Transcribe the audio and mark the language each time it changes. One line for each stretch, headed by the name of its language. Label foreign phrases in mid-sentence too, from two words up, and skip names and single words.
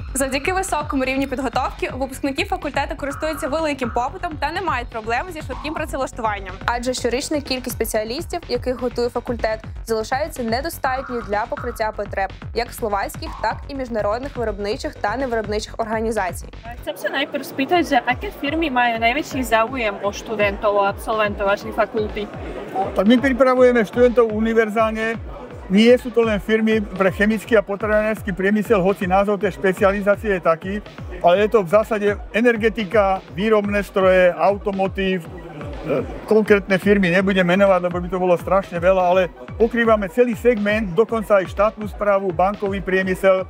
Ukrainian: Завдяки високому рівню підготовки випускники факультету користуються великим попитом та не мають проблем зі швидким працевлаштуванням. Адже щорічна кількість спеціалістів, яких готує факультет, залишається недостатньою для покриття потреб як словацьких, так і міжнародних виробничих та невиробничих організацій.
Slovak: Chcem sa najprv spýtať, že aké firmy majú najväčší záujem o študentov a absolventov vašej fakulty? Tak my pripravujeme študentov univerzálne. Nie sú to len firmy pre chemický a potravinársky priemysel, hoci názov tej špecializácie je taký, ale je to v zásade energetika, výrobné stroje, automotív, konkrétne firmy nebudem menovať, lebo by to bolo strašne veľa, ale pokrývame celý segment, dokonca aj štátnu správu, bankový priemysel.